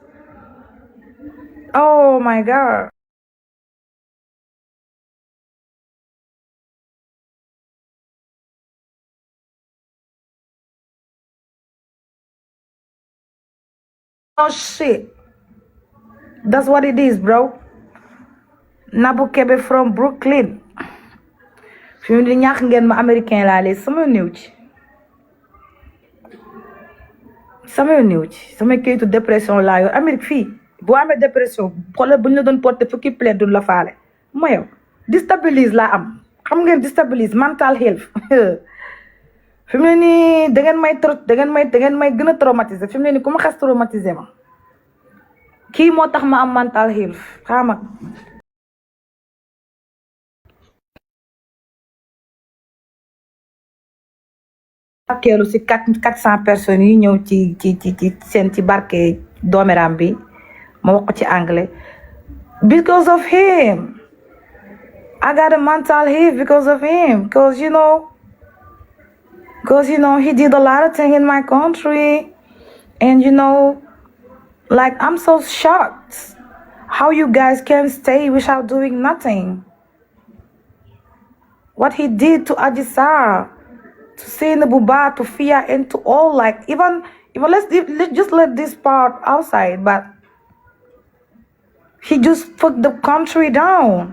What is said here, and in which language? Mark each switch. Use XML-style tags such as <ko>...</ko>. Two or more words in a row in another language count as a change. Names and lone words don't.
<en>Oh my God. Oh shit. That's what it is, bro. Nabou Kebe from Brooklyn.</en> <wo>fi mu ne ñàkk ngeen ma américain laa léegi sama néew ci. sama kayitu dépression laa yor Amérique fii boo amee dépression xoolal bu ñu la doon porté fukki plainte duñ la faale ma yow déstabilise laa am xam ngeen déstabilise</wo> <en>mental health</en> <wo>fi mu ne nii da ngeen may gën a traumatiser fi mu ne nii ku ma xas traumatiser ma kii moo tax ma am</wo> <en>mental health</en> <wo>xama keelu si 400 personnes yi ñëw ci seen ci barke doomeram bi ma wax ko ci anglais</wo> <en>because of him I got a mental health because of him because you know he did a lot of things in my country and you know like I'm so shocked how you guys can stay without doing nothing what he did to Adji Sarr to Seynabou Bah, to Fia, and to all, like, even let's just let this part outside, but he just fucked the country down.</en>